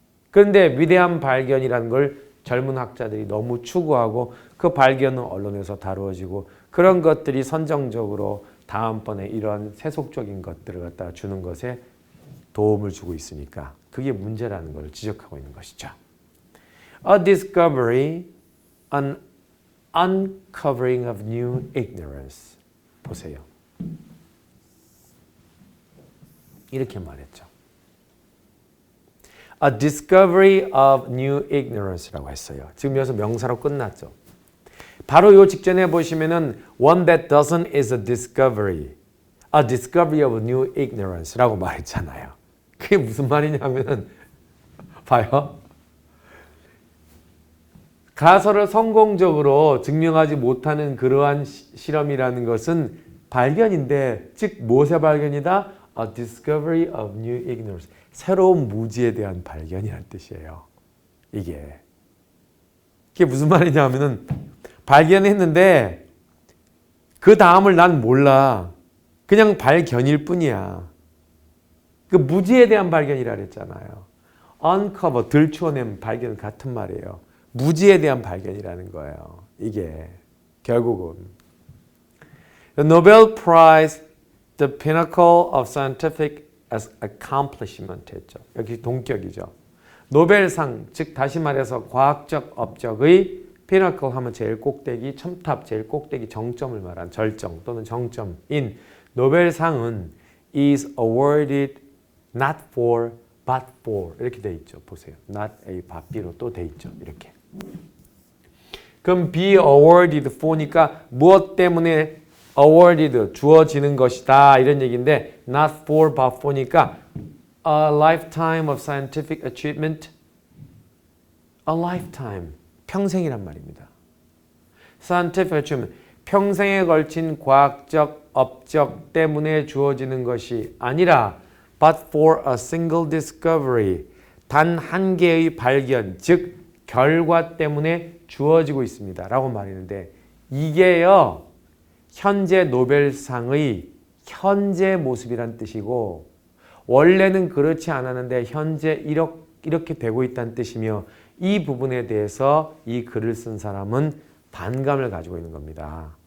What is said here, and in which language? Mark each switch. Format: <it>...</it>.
<ko>그런데 위대한 발견이라는 걸 젊은 학자들이 너무 추구하고 그 발견은 언론에서 다루어지고 그런 것들이 선정적으로 다음번에 이런 세속적인 것들을 갖다 주는 것에 도움을 주고 있으니까 그게 문제라는 걸 지적하고 있는 것이죠.</ko> <en>A discovery, an uncovering of new ignorance.</en> <ko>보세요. 이렇게 말했죠.</ko> <en>A discovery of new ignorance</en> <ko>라고 했어요. 지금 여기서 명사로 끝났죠. 바로 요 직전에 보시면은</ko> <en>one that doesn't is a discovery of new ignorance</en> <ko>라고 말했잖아요. 그게 무슨 말이냐면은 봐요. 가설을 성공적으로 증명하지 못하는 그러한 실험이라는 것은 발견인데, 즉 무엇의 발견이다?</ko> <en>A discovery of new ignorance.</en> <ko>새로운 무지에 대한 발견이라는 뜻이에요. 이게 무슨 말이냐면은 발견했는데 그 다음을 난 몰라. 그냥 발견일 뿐이야. 그 무지에 대한 발견이라 그랬잖아요. uncover, 들추어낸 발견 같은 말이에요. 무지에 대한 발견이라는 거예요. 이게 결국은</ko> <en>The Nobel Prize, the pinnacle of scientific accomplishment</en> <ko>했죠. 여기 동격이죠. 노벨상, 즉 다시 말해서 과학적 업적의 pinnacle 하면 제일 꼭대기, 첨탑, 제일 꼭대기, 정점을 말한 절정 또는 정점인 노벨상은</ko> <en>is awarded not for but for</en> <ko>이렇게 돼 있죠. 보세요. not A but B로 또 돼 있죠. 이렇게.</ko> <en>그럼 be awarded for니까</en> <ko>무엇 때문에</ko> <en>awarded</en> <ko>주어지는 것이다 이런 얘기인데</ko> <en>not for but for니까 a lifetime of scientific achievement, a lifetime</en> <ko>평생이란 말입니다. scientific achievement 평생에 걸친 과학적 업적 때문에 주어지는 것이 아니라</ko> <en>but for a single discovery</en> <ko>단 한 개의 발견 즉 결과 때문에 주어지고 있습니다. 라고 말했는데 이게요. 현재 노벨상의 현재 모습이란 뜻이고 원래는 그렇지 않았는데 현재 이렇게 되고 있다는 뜻이며 이 부분에 대해서 이 글을 쓴 사람은 반감을 가지고 있는 겁니다.</ko>